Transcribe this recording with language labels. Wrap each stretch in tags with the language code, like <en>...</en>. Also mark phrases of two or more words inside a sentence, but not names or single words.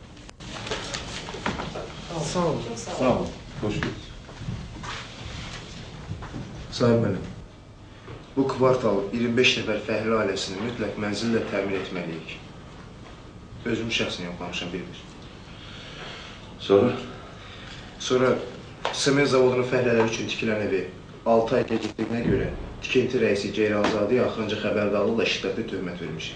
<az>Sağ olun. Sağ olun.</az> <tr>Hoş geldiniz. Sayın benim,</tr> <az>bu kvartal 25 nəfər fəhli ailəsini mütləq mənzillə təmin etməliyik. Özüm şəxsən yoxlamışam bir-bir. Sonra? Sonra sement zavodunun fəhlələri üçün tikilən evi 6 ay gecikdiyinə görə tikinti rəisi Ceyranzadeyə axırıncı xəbərdarlıqla şiddətli töhmət vermişik.</az>